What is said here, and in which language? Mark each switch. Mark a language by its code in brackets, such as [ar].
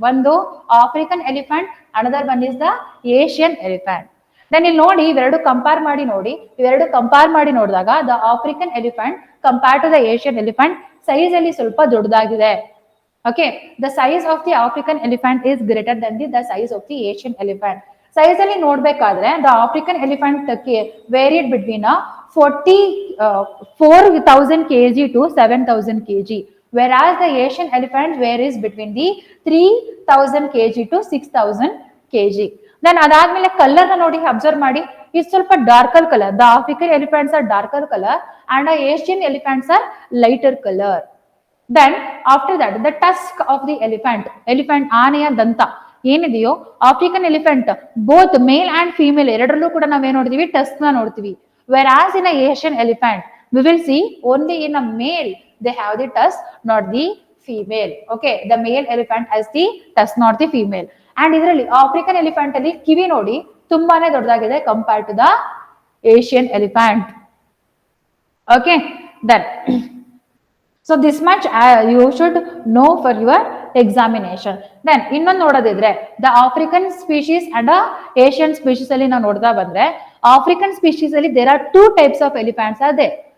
[kn] ಒಂದು [en] African elephant, another one is the Asian elephant. [kn] Then ಇಲ್ಲಿ ನೋಡಿ, ಇವೆರಡು ಕಂಪೇರ್ ಮಾಡಿ ನೋಡಿ, ಇವೆರಡು ಕಂಪೇರ್ ಮಾಡಿ ನೋಡಿದಾಗ [en] the African elephant compare to the Asian elephant size [kn] ಅಲ್ಲಿ ಸ್ವಲ್ಪ ದೊಡ್ಡದಾಗಿದೆ. [en] Okay, the size of the African elephant is greater than the size of the Asian elephant. [kn] Size ಅಲ್ಲಿ ನೋಡ್ಬೇಕಾದ್ರೆ [en] The African elephant varied between 4,000 kg to 7,000 kg, whereas the Asian elephant varies between the 3,000 kg to 6,000 kg. [kn] Then ಅದಾದ್ಮೇಲೆ colour ನ ನೋಡಿ, observe ಮಾಡಿ, [en] ಇದು ಸ್ವಲ್ಪ darker colour. The African elephants are darker colour and Asian elephants are lighter colour. Then after that the tusk of the elephant, [kn] elephant ಆನೆಯ ದಂತ ಏನಿದೆಯೋ, African elephant [en] both male and female [kn] ಎರಡರಲ್ಲೂ ಕೂಡ ನಾವೇನ್ ನೋಡ್ತೀವಿ, ಟಸ್ಕ್ ನ ನೋಡ್ತೀವಿ. [en] Whereas in a Asian elephant, we will see only in a male they have the tusk, not the female. Okay, the male elephant has the tusk, not the female. [kn] And ಇದರಲ್ಲಿ African elephant ಅಲ್ಲಿ ಕಿವಿ ನೋಡಿ ತುಂಬಾನೇ ದೊಡ್ಡದಾಗಿದೆ [en] Compare to the Asian elephant. Okay, then so this much you should know for your examination. [kn] Then ಇನ್ನೊಂದು ನೋಡೋದಿದ್ರೆ the African species and Asian species ಅಲ್ಲಿ ನಾವು ನೋಡ್ತಾ ಬಂದ್ರೆ, ಆಫ್ರಿಕನ್ ಸ್ಪೀಶೀಸ್ ಅಲ್ಲಿ [en] There are 2 types of elephants are there.